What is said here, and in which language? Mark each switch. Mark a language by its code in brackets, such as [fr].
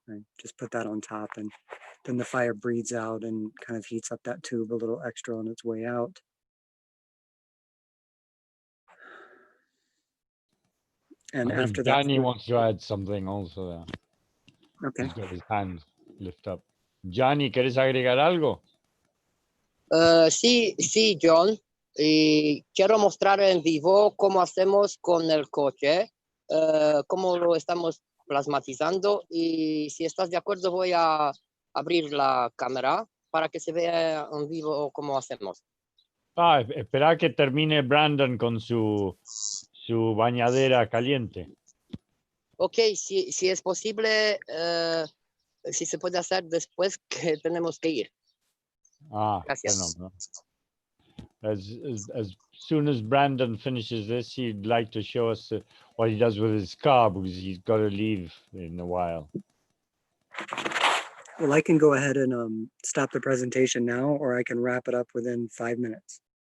[en] I just put that on top, and then the fire breathes out and kind of heats up that tube a little extra on its way out. And I think after Gianni that, wants to add something also there. okay. He's got his hand lift up. Gianni, [es] ¿quieres agregar algo? Sí, sí, John. Y quiero mostrar en vivo cómo hacemos con el coche, cómo lo estamos plasmatizando. Y si estás de acuerdo, voy a abrir la cámara para que se vea en vivo cómo hacemos. Ah, espera que termine Brandon con su bañadera caliente. Ok, si es posible, si se puede hacer después que tenemos que ir. Ah, Gracias. fenómeno. [en] As soon as Brandon finishes this, he'd like to show us what he does with his car because he's got to leave in a while. Well, I can go ahead and stop the presentation now, or I can wrap it up within 5 minutes.